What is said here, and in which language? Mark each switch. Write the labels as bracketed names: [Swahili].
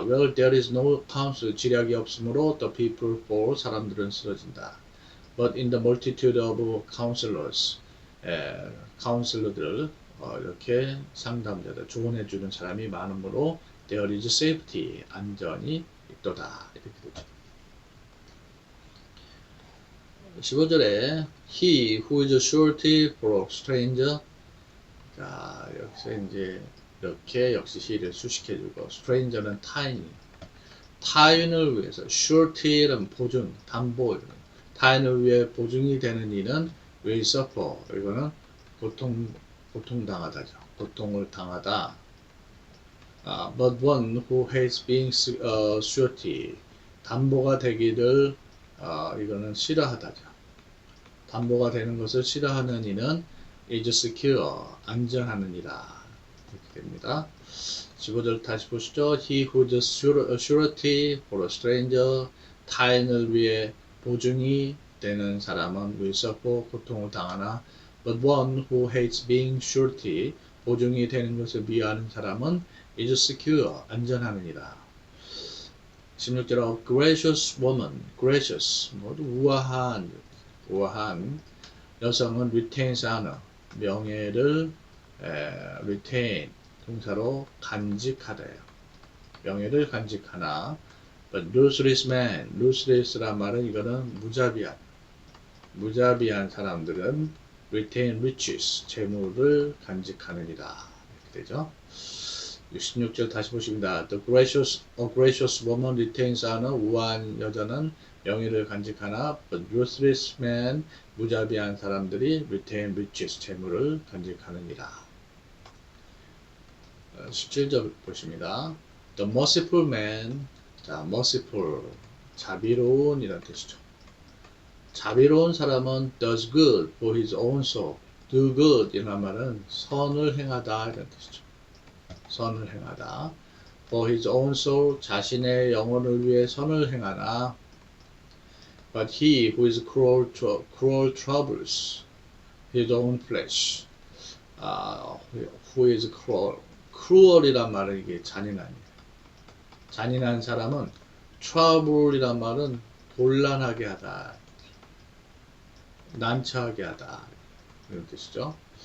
[English] Where there is no counsel, [Korean] 지략이 없으므로 [English] the people fall, [Korean] 사람들은 쓰러진다. [English] But in the multitude of counselors, [Korean] 카운슬러들, 이렇게 상담자들, 조언해주는 사람이 많으므로 [English] there is safety, [Korean] 안전이 있도다. 이렇게 되죠. 15절에 [English] he who is surety for a stranger, [Korean] 자, 여기서 이제 이렇게 역시 he를 수식해주고 stranger는 타인을 위해서 surety는 보증, 담보, 타인을 위해 보증이 되는 이는 [English] will suffer, [Korean] 이거는 고통당하다죠. 고통을 당하다. [English] But one who hates being surety, [Korean] 담보가 되기를 이거는 싫어하다죠. 담보가 되는 것을 싫어하는 이는 [English] is secure, [Korean] 안전하느니라. 이렇게 됩니다. 15절 다시 보시죠. [English] He who is surety for a stranger, [Korean] 타인을 위해 보증이 되는 사람은 [English] will suffer, [Korean] 고통을 당하나. [English] But one who hates being surety, [Korean] 보증이 되는 것을 미워하는 사람은 [English] is secure, [Korean] 안전하느니라. 16절, [English] gracious woman, [Korean] gracious, 모두 우아한 여성은 [English] retains honor, [Korean] 명예를 retain, 동사로 간직하다요. 명예를 간직하나. [English] But ruthless man, [Korean] ruthless란 말은 이거는 무자비한 사람들은 [English] retain riches, [Korean] 재물을 간직하느니라. 이렇게 되죠. 66절 다시 보십니다. [English] A gracious woman retains honor, [Korean] 우아한 여자는 명예를 간직하나. [English] But ruthless man, [Korean] 무자비한 사람들이 [English] retain riches, [Korean] 재물을 간직하느니라. 17절 보십니다. [English] The merciful man, 자, merciful, [Korean] 자비로운 이란 뜻이죠. 자비로운 사람은 [English] does good for his own soul. do good [Korean] 이란 말은 선을 행하다 이란 뜻이죠. 선을 행하다. [English] for his own soul, [Korean] 자신의 영혼을 위해 선을 행하나. [English] But he who is cruel troubles his own flesh. Who is cruel [Korean] 이란 말은 이게 잔인한 사람은 trouble이란 말은 곤란하게 하다, 난처하게 하다 이런 뜻이죠.